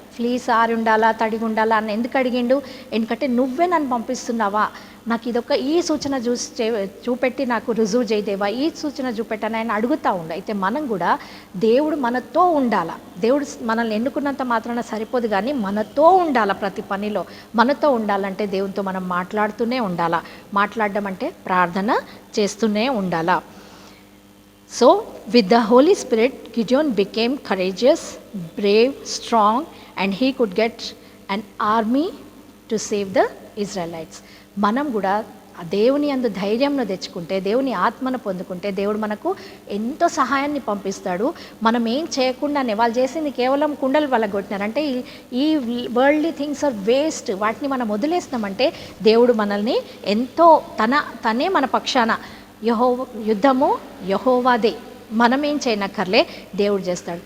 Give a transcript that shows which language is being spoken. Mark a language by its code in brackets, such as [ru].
[te] Fleas ఆరి ఉండాలా, తడిగి ఉండాలా అని ఎందుకు అడిగిండు? ఎందుకంటే నువ్వే నన్ను పంపిస్తున్నావా, నాకు ఇదొక ఈ సూచన చూపెట్టి నాకు రుజువు చేయదేవా, ఈ సూచన చూపెట్టని ఆయన అడుగుతూ ఉండు. అయితే మనం కూడా దేవుడు మనతో ఉండాలా. దేవుడు మనల్ని ఎన్నుకున్నంత మాత్రాన సరిపోదు, కానీ మనతో ఉండాలా. ప్రతి పనిలో మనతో ఉండాలంటే దేవునితో మనం మాట్లాడుతూనే ఉండాలా. మాట్లాడడం అంటే ప్రార్థన చేస్తూనే ఉండాలా. [en] So, with the Holy Spirit, Gideon became courageous, brave, strong, and he could get an army to save the Israelites. [te] మనం కూడా దేవుని యందు ధైర్యంను తెచ్చుకుంటే, దేవుని ఆత్మను పొందుకుంటే దేవుడు మనకు ఎంతో సహాయాన్ని పంపిస్తాడు. మనం ఏం చేయకుండానే, వాళ్ళు చేసింది కేవలం కుండలు వలగొట్టినారంటే [en] ఈ worldly things are waste, [te] వాటిని మనం వదిలేస్తామంటే దేవుడు మనల్ని ఎంతో తనే మన పక్షాన, యుద్ధము యెహోవాదే, మనం ఏం చేయనక్కర్లే, దేవుడు చేస్తాడు.